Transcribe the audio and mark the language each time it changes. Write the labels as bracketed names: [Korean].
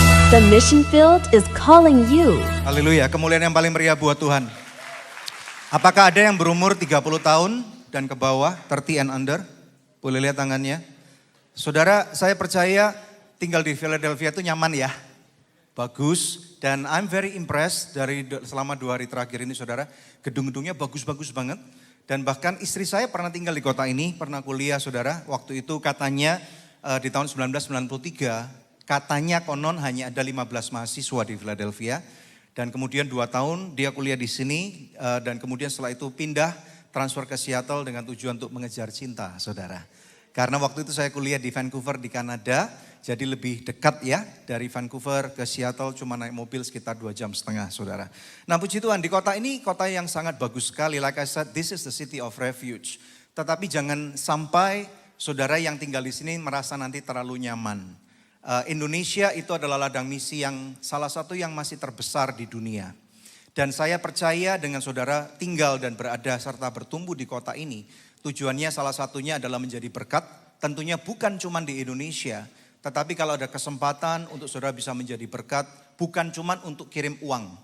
[English] The mission field is calling you. [Indonesian] Haleluya, kemuliaan yang paling meriah buat Tuhan. Apakah ada yang berumur 30 tahun dan ke bawah, [English] 30 and under? [Indonesian] Boleh lihat tangannya. Saudara, saya percaya tinggal di Philadelphia itu nyaman ya. Bagus. Dan [English] I'm very impressed [Indonesian] dari selama 2 hari terakhir ini saudara. Gedung-gedungnya bagus-bagus banget. Dan bahkan istri saya pernah tinggal di kota ini, pernah kuliah saudara. Waktu itu katanya di tahun 1993, katanya konon hanya ada 15 mahasiswa di Philadelphia. Dan kemudian 2 tahun dia kuliah di sini dan kemudian setelah itu pindah transfer ke Seattle dengan tujuan untuk mengejar cinta, saudara. Karena waktu itu saya kuliah di Vancouver di Kanada, jadi lebih dekat ya dari Vancouver ke Seattle cuma naik mobil sekitar 2,5 jam, saudara. Nah puji Tuhan di kota ini kota yang sangat bagus sekali. [English] Like I said, this is the city of refuge. [Indonesian] Tetapi jangan sampai saudara yang tinggal di sini merasa nanti terlalu nyaman. Indonesia itu adalah ladang misi yang salah satu yang masih terbesar di dunia. Dan saya percaya dengan saudara tinggal dan berada serta bertumbuh di kota ini, tujuannya salah satunya adalah menjadi berkat, tentunya bukan cuma di Indonesia, tetapi kalau ada kesempatan untuk saudara bisa menjadi berkat, bukan cuma untuk kirim uang.